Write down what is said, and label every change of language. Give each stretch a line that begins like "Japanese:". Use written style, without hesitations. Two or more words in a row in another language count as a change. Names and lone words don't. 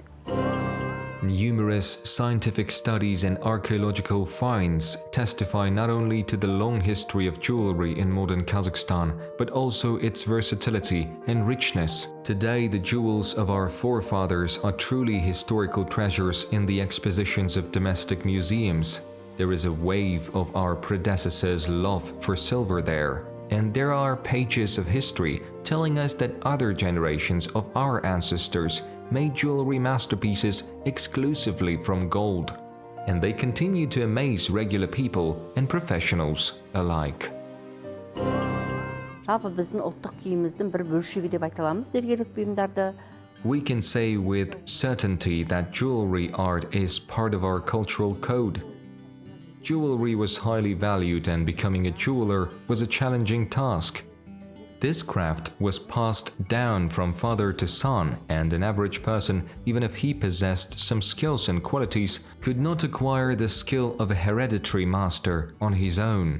English: Numerous scientific studies and archaeological finds testify not only to the long history of jewelry in modern Kazakhstan, but also its versatility and richness. Today, the jewels of our forefathers are truly historical treasures in the expositions of domestic museums. There is a wave of our predecessors' love for silver there, and there are pages of history telling us that other generations of our ancestors made jewelry masterpieces exclusively from gold, and they continue to amaze regular people and professionals alike.
Kazakh: Жалпы біздің ұлттық киіміміздің бір бөлшегі деп айта аламыз зергерлік бұйымдарды.
English: We can say with certainty that jewelry art is part of our cultural code. Jewelry was highly valued, and becoming a jeweler was a challenging task. This craft was passed down from father to son, and an average person, even if he possessed some skills and qualities, could not acquire the skill of a hereditary master on his own.